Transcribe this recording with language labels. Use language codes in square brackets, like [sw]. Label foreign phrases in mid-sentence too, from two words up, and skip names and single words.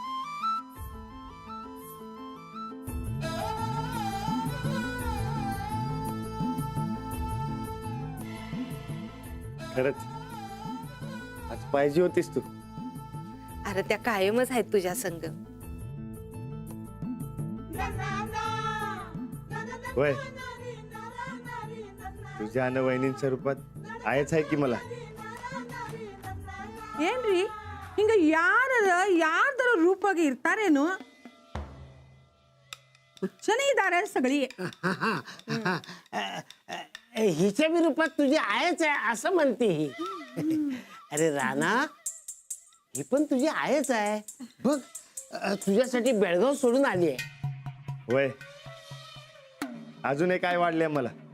[mr] खरंच आज पाहिजे होतीस तू. अरे त्या कायमच आहेत तुझ्या संग. होय, तुझ्या अन वहिनींच्या रूपात आहेच आहे की मला. [kn] ಏನ್ರಿ ಹಿಂಗ ಯಾರ್ದರ ರೂಪಾಗ ಇರ್ತಾರೇನು? ಹುಚ್ಚನೇ ಇದ್ದಾರೆ सगळी. [mr] हिच्या बी रूपात तुझी आहेच आहे असं म्हणते ही. अरे राणा, ही पण तुझी आहेच आहे बघ. तुझ्यासाठी बेळगाव सोडून आली आहे. होय, अजून एक काय वाढले मला.